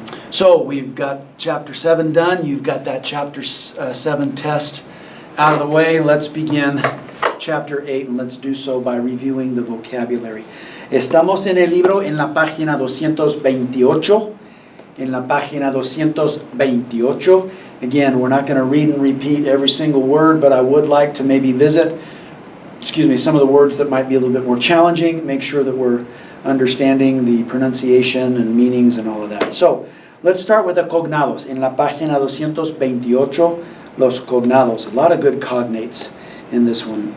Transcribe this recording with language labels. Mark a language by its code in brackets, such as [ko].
[en] So we've got chapter 7 done, you've got that chapter 7 test out of the way. Let's begin chapter 8 and let's do so by reviewing the vocabulary. [es] Estamos en el libro en la página 228. En la página 228. [en] Again, we're not going to read and repeat every single word, but I would like to maybe visit, some of the words that might be a little bit more challenging, make sure that we're understanding the pronunciation and meanings and all of that. So, let's start with the cognados. [es] En la página 228, los cognados. [en] A lot of good cognates in this one.